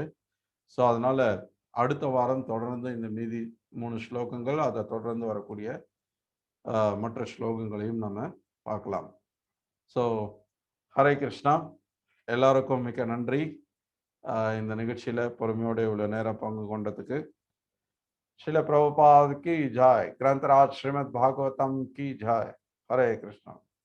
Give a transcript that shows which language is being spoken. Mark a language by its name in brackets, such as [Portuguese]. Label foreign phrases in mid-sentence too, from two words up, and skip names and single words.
[Tamil] ஸோ அதனால அடுத்த வாரம் தொடர்ந்து இந்த மீதி 3 ஸ்லோகங்கள், அதை தொடர்ந்து வரக்கூடிய மற்ற ஸ்லோகங்களையும் நம்ம பார்க்கலாம். ஸோ ஹரே கிருஷ்ணா, எல்லாருக்கும் மிக்க நன்றி. இந்த நிகழ்ச்சியில் பொறுமையோட இவ்வளோ நேரம் பங்கு கொண்டதுக்கு. [Hindi] श्रील प्रभुपाद की जय, ग्रंथराज श्रीमद् भागवतम की जय. हरे कृष्णा.